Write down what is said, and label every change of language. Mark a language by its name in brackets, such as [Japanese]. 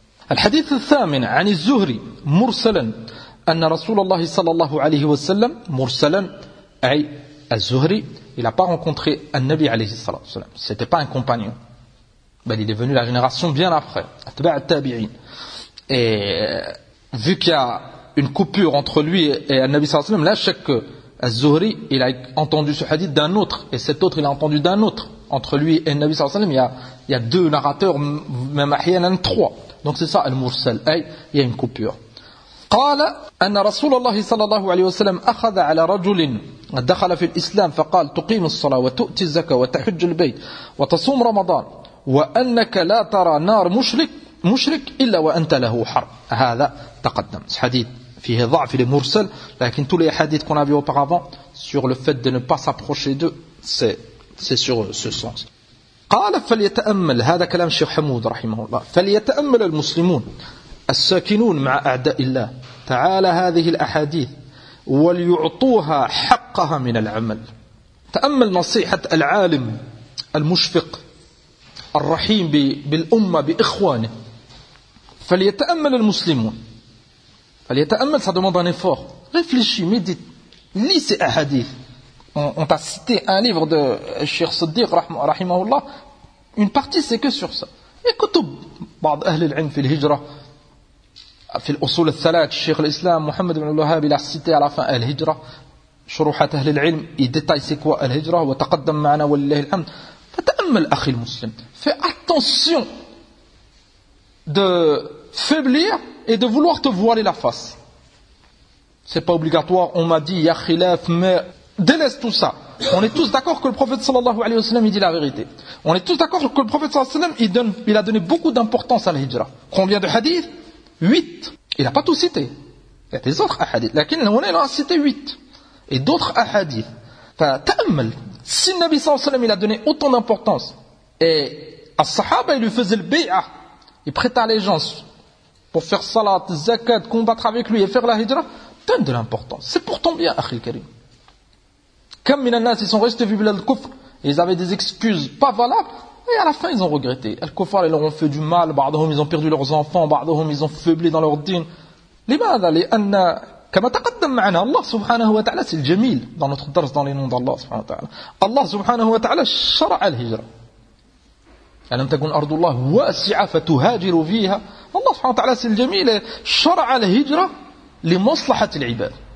[Arabic] الحديث الثامن عن الزهري مرسلا أن رسول الله صلى الله عليه وسلم مرسلا أي الزهري [French] il a pas rencontré النبي عليه الصلاة والسلام c'était pas un compagnon بل il est venu la génération bien après أتباع التابعين et vu qu'il y a une coupure entre lui et النبي صلى الله عليه وسلم [Arabic] لا شك [French] que الزهري il a entendu ce hadith d'un autre et cet autre il a entendu d'un autre entre lui et النبي صلى الله عليه وسلم il y a deux narrateurs même [Arabic] أحيانا [French] trois. Donc c'est ça le mursal, ay, il y a une coupure. [Arabic] قال ان رسول الله صلى الله عليه وسلم اخذ على رجل دخل في الاسلام فقال تقيم الصلاه وتؤتي الزكاه وتحج البيت وتصوم رمضان وانك لا ترى نار مشرك الا وانت له حرب. هذا تقدم حديث فيه ضعف للمرسل لكن [French] tous les hadith qu'on a vu auparavant sur le fait de ne pas s'approcher d'eux c'est sur ce sens. [Arabic] قال فليتأمل هذا كلام الشيخ حمود رحمه الله فليتأمل المسلمون الساكنون مع أعداء الله تعالى هذه الأحاديث وليعطوها حقها من العمل. تأمل نصيحة العالم المشفق الرحيم بالأمة بإخوانه فليتأمل المسلمون فليتأمل [French] ça demande un effort réfléchis médite lis ces [Arabic] أحاديث. [French] On t'a cité un livre de Cheikh Siddiq, rahimahullah. Une partie, c'est que sur ça. Écoutez, بعض أهل العلم في الهجرة في الأصول الثلاث Cheikh l'Islam Muhammad ibn al-Wahhab il a cité à la fin الهجرة شروحات أهل العلم il détaille c'est quoi الهجرة وتقدم معنا ولله الحمد. [Arabic] فتأمل أخي المسلم. [French] Fais attention de faiblir et de vouloir te voiler la face. C'est pas obligatoire. On m'a dit ya khilaf mais délaisse tout ça. On est tous d'accord que le prophète [Arabic] sallallahu alayhi wa sallam [French] il dit la vérité. On est tous d'accord que le prophète [Arabic] sallallahu alayhi wa sallam [French] il a donné beaucoup d'importance à l'hijra. Combien de hadiths? 8. Il n'a pas tout cité. Il y a des autres hadiths. [Arabic] Lakin [French] on en a cité 8. Et d'autres hadiths. [Arabic] Fa ta'ammal. [French] Si le Nabi [Arabic] sallallahu alayhi wa sallam [French] il a donné autant d'importance et les sahaba il lui faisait le bi'a, il prêtait allégeance pour faire salat, zakat, combattre avec lui et faire la hijra, donne de l'importance. C'est pour ton bien, [Arabic] akhi al-karim. كم من الناس [French] ils sont restés vivre le kufr ils avaient des excuses pas valables et à la fin ils ont regretté le kufr ils leur ont fait du mal [Arabic] بعضهم [French] ils ont perdu leurs enfants بعضهم ils ont faibli dans leur din. [Arabic] لماذا لأن كما تقدم معنا الله سبحانه وتعالى [French] c'est le jamil dans notre dars dans les noms d'Allah [Arabic] سبحانه وتعالى الله سبحانه وتعالى شرع الهجرة ألم تكن أرض الله واسعة فتهاجروا فيها. الله سبحانه وتعالى [French] c'est le jamil [Arabic] شرع الهجرة لمصلحة العباد.